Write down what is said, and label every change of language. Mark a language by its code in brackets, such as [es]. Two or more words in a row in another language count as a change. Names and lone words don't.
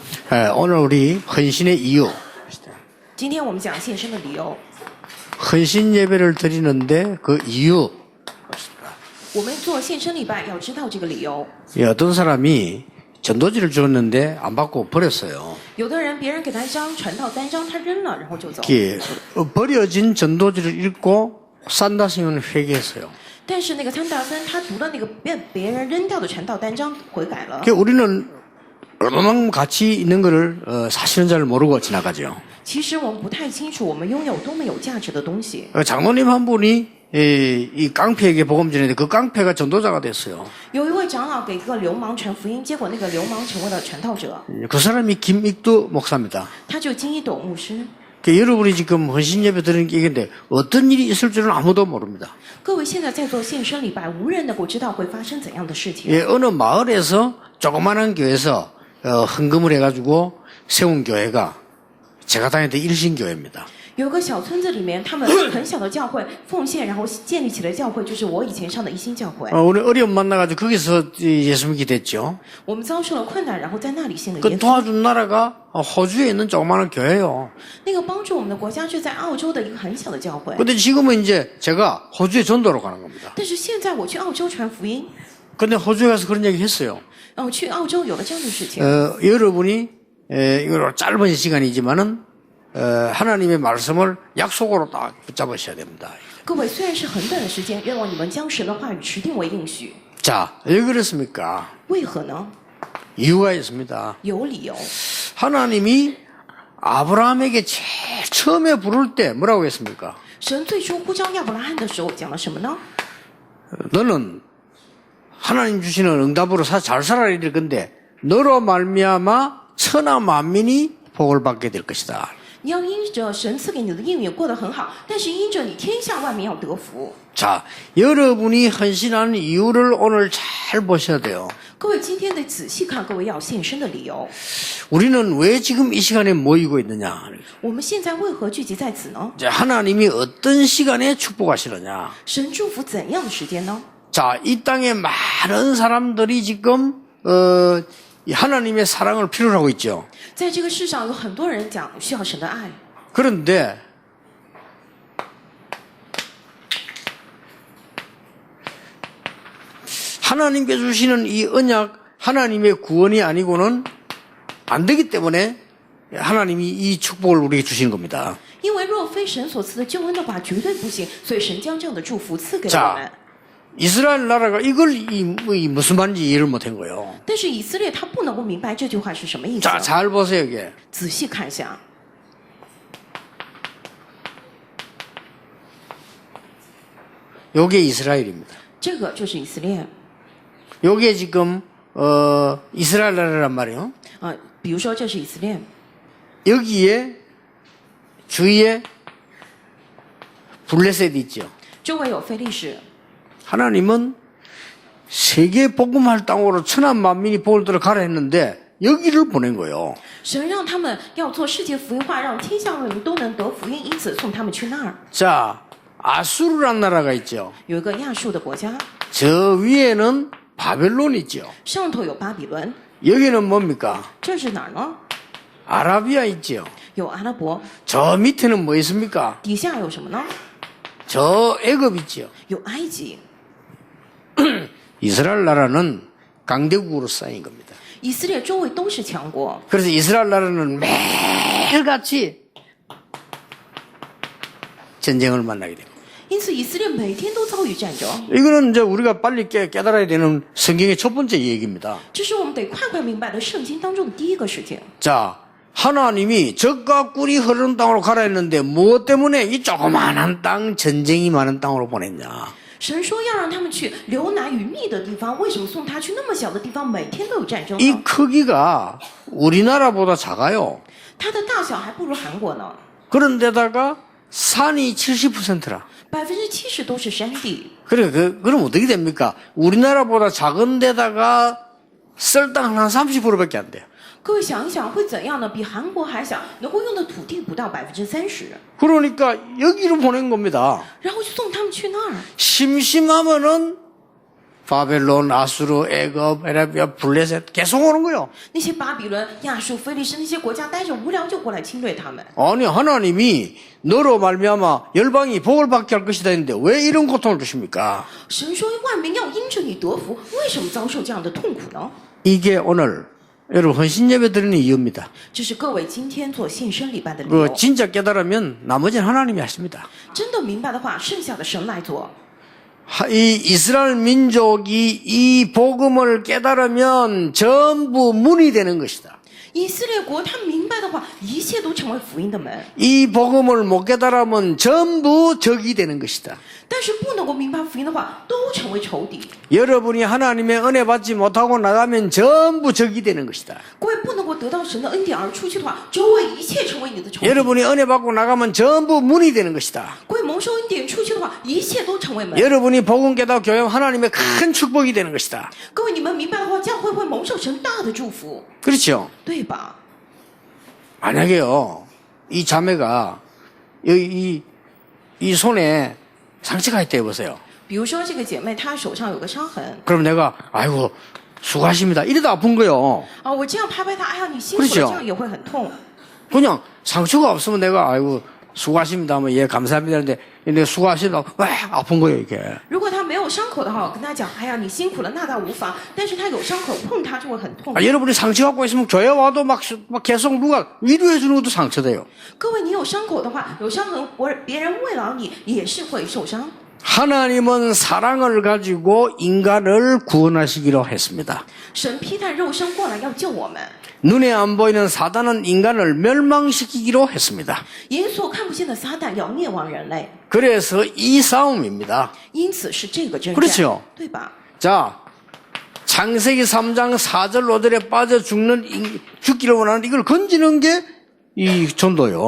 [ko] 오늘 우리 헌신의 이유. [zh] 今天我们讲献身的理由。 [ko] 헌신 예배를 드리는데 그 이유. [zh] 我们做献身礼拜要知道这个理由。 [ko] 어떤 사람이 전도지를 줬는데 안 받고 버렸어요. [zh] 有的人别人给他一张传道单张，他扔了，然后就走。 [ko] 버려진 전도지를 읽고 산다승은 회개했어요. [zh] 但是那个参大森他读了那个别人扔掉的传道单张，悔改了。 [ko] 우리는 얼마만큼 가치 있는 것을 사실은 잘 모르고 지나가죠. [zh] 其实我们不太清楚我们拥有多么有价值的东西。 [ko] 장로님 한 분이 이 깡패에게 복음 전했는데 그 깡패가 전도자가 됐어요. [zh] 有一位长老给一个流氓传福音，结果那个流氓成为了传道者， [ko] 그 사람이 김익두 목사입니다. [zh] 他就金一斗牧师。 [ko] 여러분이 지금 헌신 예배 드리는 게 이건데 어떤 일이 있을 줄은 아무도 모릅니다. [zh] 各位现在在做献身礼拜，无人能够知道会发生怎样的事情。 [ko] 어느 마을에서 조그마한 교회에서 헌금을 해가지고 세운 교회가 제가 다니던 일신교회입니다. [zh] 有个小村子里面，他们很小的教会奉献，然后建立起了教会，就是我以前上的一心教会。 [ko] 우리 어려움 만나가지고 거기서 예수 믿게 됐죠. [zh] 我们遭受了困难，然后在那里信了 [ko] 그 [zh] 耶稣。 [ko] 도와준 나라가 호주에 있는 조그마한 교회예요. [zh] 那个帮助我们的国家是在澳洲的一个很小的教会。 [ko] 근데 지금은 이제 제가 호주에 전도로 가는 겁니다. [zh] 但是现在我去澳洲传福音， [ko] 근데 호주에 가서 그런 얘기 했어요. [zh] 去澳洲有了这样的事情。 [ko] 여러분이 이거 짧은 시간이지만은 하나님의 말씀을 약속으로 딱 붙잡으셔야 됩니다. [zh] 各位，虽然是很短的时间，愿望你们将神的话语持定为应许。 [ko] 자, 왜 그렇습니까? [zh] 为何呢？ [ko] 이유가 있습니다. [zh] 有理由。 [ko] 하나님이 아브라함에게 제일 처음에 부를 때 뭐라고 했습니까? [zh] 神最初呼召亚伯拉罕的时候讲了什么呢？ [ko] 너는 하나님 주시는 응답으로 잘 살아야 될 건데 너로 말미암아 천하 만민이 복을 받게 될 것이다. [zh] 你要因着神赐给你的应允过得很好，但是因着你天下万民要得福。 [ko] 자, 여러분이 헌신하는 이유를 오늘 잘 보셔야 돼요. [zh] 各位今天得仔细看各位要献身的理由。 [ko] 우리는 왜 지금 이 시간에 모이고 있느냐? [zh] 我们现在为何聚集在此呢？ [ko] 하나님이 어떤 시간에 축복하시느냐? [zh] 神祝福怎样的时间呢？ [ko] 자, 이 땅에 많은 사람들이 지금 하나님의 사랑을 필요로 하고 있죠. [zh] 在这个世上有很多人讲需要神的爱， [ko] 그런데 하나님께 주시는 이 언약, 하나님의 구원이 아니고는 안 되기 때문에 하나님이 이 축복을 우리에게 주시는 겁니다. [zh] 因为若非神所赐的救恩的话，绝对不行。所以神将这样的祝福赐给我们 [ko] 자, 。 이스라엘 나라가 이걸 무슨 말인지 이해를 못한 거예요. [zh] 但是以色列他不能够明白这句话是什么意思。 [ko] 자, 잘 보세요, 이게. [zh] 仔细看一下， [ko] 요게 이스라엘입니다. [zh] 这个就是以色列。 [ko] 요게 지금 이스라엘 나라란 말이에요. [zh] 比如说这是以色列， [ko] 여기에 주위에 블레셋이 있죠. [zh] 周围有非利士。 [ko] 하나님은 세계 복음할 땅으로 천한 만민이 복을 들어 가라 했는데 여기를 보낸 거예요. [zh] 神让他们要做世界福音化，让天下万民都能得福音，因此送他们去那儿。 [ko] 자, 아수르란 나라가 있죠. [zh] 有一个亚述的国家， [ko] 저 위에는 바벨론 있죠. [zh] 上头有巴比伦， [ko] 여기는 뭡니까? [zh] 这是哪儿呢？ [ko] 아라비아 있죠. [zh] 有阿拉伯， [ko] 저 밑에는 뭐 있습니까? [zh] 底下有什么呢？ [ko] 저 애굽 있죠. [zh] 有埃及。 [ko] 이스라엘 나라는 강대국으로 쌓인 겁니다. [zh] 以色列周围都是强国， [ko] 그래서 이스라엘 나라는 매일같이 전쟁을 만나게 됩니다. [zh] 因此以色列每天都遭遇战争。 [ko] 이거는 이제 우리가 빨리 깨달아야 되는 성경의 첫 번째 얘기입니다. [zh] 这是我们得快快明白的圣经当中的第一个事情。 [ko] 자, 하나님이 젖과 꿀이 흐르는 땅으로 가라 했는데 무엇 때문에 이 조그마한 땅, 전쟁이 많은 땅으로 보냈냐? [zh] 神说要让他们去流奶与蜜的地方，为什么送他去那么小的地方，每天都有战争 [ko] 이 [zh] 呢？ [ko] 크기가 우리나라보다 작아요. [zh] 它的大小还不如韩国呢， [ko] 그런데다가 산이 70%라. [zh] 70% 都是山地。 [ko] 그래, 그럼 어떻게 됩니까? 우리나라보다 작은 데다가 썰 땅 한 30%밖에 안 돼요. [zh] 各位想一想会怎样呢？比韩国还小，能够用的土地不到30%， [ko] 그러니까 여기로 보낸 겁니다. [zh] 然后就送他们去那儿。 [ko] 심심하면은 바벨론, 아수르, 애굽, 에라비아, 블레셋 계속 오는 거요. [zh] 那些巴比伦、亚述、非利士那些国家待着无聊就过来侵略他们。 [ko] 아니 하나님이 너로 말미암아 열방이 복을 받게 할 것이다 했는데 왜 이런 고통을 주십니까? [zh] 神说万民要因着你得福，为什么遭受这样的痛苦呢？ [ko] 이게 오늘 여러분 헌신 예배 드리는 이유입니다. [zh] 这是各位今天做献身礼拜的理 [ko] 그 [zh] 由。 [ko] 진짜 깨달으면 나머지는 하나님이 하십니다. [zh] 真的明白的话，剩下的神来做。 [ko] 이 이스라엘 민족이 이 복음을 깨달으면 전부 문이 되는 것이다. [zh] 以色列国他明白的话，一切都成为福音的门。 [ko] 이 복음을 못 깨달으면 전부 적이 되는 것이다. [zh] 但是不能够明白福音的话，都成为仇敌。 [ko] 여러분이 하나님의 은혜 받지 못하고 나가면 전부 적이 되는 것이다. [zh] 各位不能够得到神的恩典而出去的话，周围一切成为你的仇敌。 [ko] 여러분이 은혜 받고 나가면 전부 문이 되는 것이다. [zh] 各位蒙受恩典出去的话，一切都成为门。 [ko] 여러분이 복음 깨닫고 교회하면 하나님의 큰 축복이 되는 것이다. [zh] 各位你们明白的话，教会会蒙受神大的祝福， [ko] 그렇죠? [zh] 对吧？ [ko] 만약에요, 이 자매가 여기 이 손에 상처가 있다 해보세요. [zh] 比如说这个姐妹她手上有个伤痕 [ko] 그럼 내가 아이고 수고하십니다. 이래도 아픈 거요. [zh] 啊，我这样拍拍她，哎呀你辛苦了， [ko] 그렇죠 [zh] 这样也会很痛。 [ko] 그냥 상처가 없으면 내가 아이고 수고하십니다 하면 예 감사합니다 하는데 내가 수고하시다고 왜 아픈 거예요 이게. [zh] 如果她没有伤口的话，我跟她讲，哎呀你辛苦了，那倒无妨。但是她有伤口，碰她就会很痛。 [ko] 여러분이 상처 갖고 있으면 교회 와도 막 계속 누가 위로해 주는 것도 상처돼요. [zh] 各位你有伤口的话，有伤痕，别人慰劳你也是会受伤。 [ko] 하나님은 사랑을 가지고 인간을 구원하시기로 했습니다. [zh] 神披戴肉身过来要救我们， [ko] 눈에 안 보이는 사단은 인간을 멸망시키기로 했습니다. [zh] 眼所看不见的撒旦要灭亡人类， [ko] 그래서 이 싸움입니다. [zh] 因此是这个征战， [ko] 그렇죠 [zh] 对吧？ [ko] 자, 창세기 3장 4절 5절에 빠져 죽기를 원하는 이걸 건지는 게 이 전도요.